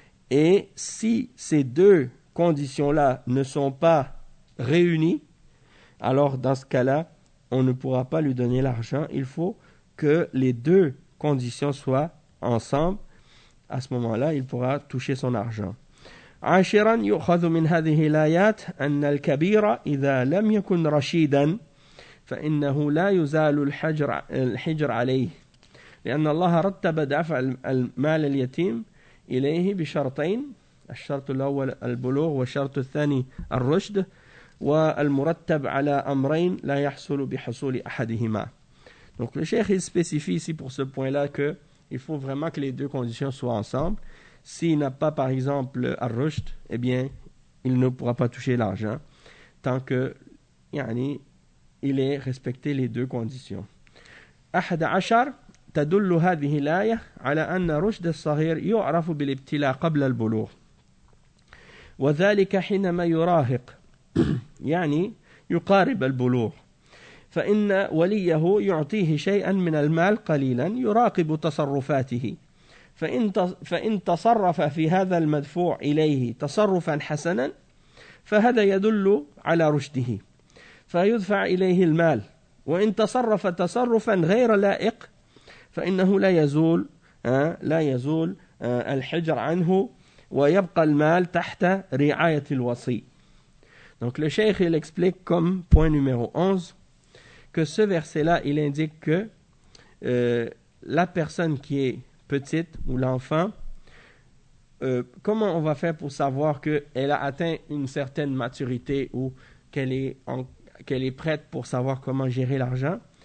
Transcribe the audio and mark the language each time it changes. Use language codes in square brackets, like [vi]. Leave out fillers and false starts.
[fr] Et si ces deux conditions-là ne sont pas réunies, alors dans ce cas-là, on ne pourra pas lui donner l'argent. Il faut que les deux conditions soient ensemble. À ce moment-là, il pourra toucher son argent. [ar] عاشرا يؤخذ من هذه الآيات أن الكبير إذا لم يكن رشيدا فإنه لا يزال الحجر عليه لأن الله رتب دفع المال اليتيم إليه بشرطين الشرط الأول البلوغ والشرط الثاني الرشد والمرتب على أمرين لا يحصل بحصول أحدهما. [fr] Donc le cheikh spécifie ici pour ce point-là que il faut vraiment que les deux conditions soient ensemble. S'il n'a pas, par exemple, Ar-Rushd, eh bien, il ne pourra pas toucher l'argent tant que, yani, il ait respecté les deux conditions. [ar] 11 تدل هذه الآية على أن رشد الصغير يعرف بالابتلاء قبل البلوغ، وذلك حينما يراهق يعني يقارب البلوغ، فإن وليه يعطيه شيئا من المال قليلا يراقب تصرفاته، فإن تصرف في هذا المدفوع إليه تصرفا حسنا فهذا يدل على رشده فيدفع إليه المال، وإن تصرف تصرفا غير لائق فإنه لا يزول الحجر عنه ويبقى المال تحت رعاية الوصي. [fr] Donc le cheikh il explique comme point numéro 11 que ce verset là il indique que la personne qui est petite ou l'enfant, comment on va faire pour savoir qu'elle a atteint une certaine maturité ou qu'elle est prête pour savoir comment gérer l'argent?